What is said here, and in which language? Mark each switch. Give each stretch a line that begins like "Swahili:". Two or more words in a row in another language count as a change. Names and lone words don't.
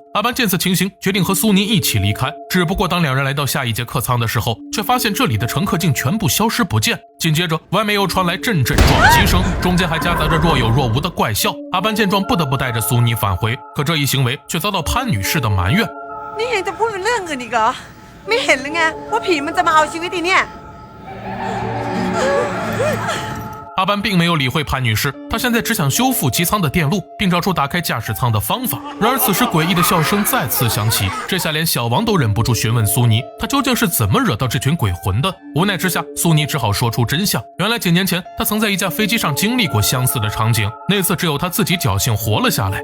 Chinese: 阿班见此情形，决定和苏尼一起离开。只不过当2人来到下一节客舱的时候，却发现这里的乘客竟全部消失不见。紧接着，外面又传来阵阵撞击声，中间还夹杂着若有若无的怪笑。阿班见状，不得不带着苏尼返回，可这一行为却遭到潘女士的埋怨。
Thai: นี่ยังจะพูดเรื่องอื่นอีกเหรอไม่เห็นเลยไงว่าผีมันจะมาเอาชีวิตอีเนี่ย
Chinese: 阿班并没有理会潘女士，他现在只想修复机舱的电路，并找出打开驾驶舱的方法。然而此时诡异的笑声再次响起，这下连小王都忍不住询问苏尼，他究竟是怎么惹到这群鬼魂的。无奈之下，苏尼只好说出真相。原来几年前，他曾在一架飞机上经历过相似的场景，那次只有他自己侥幸活了下来。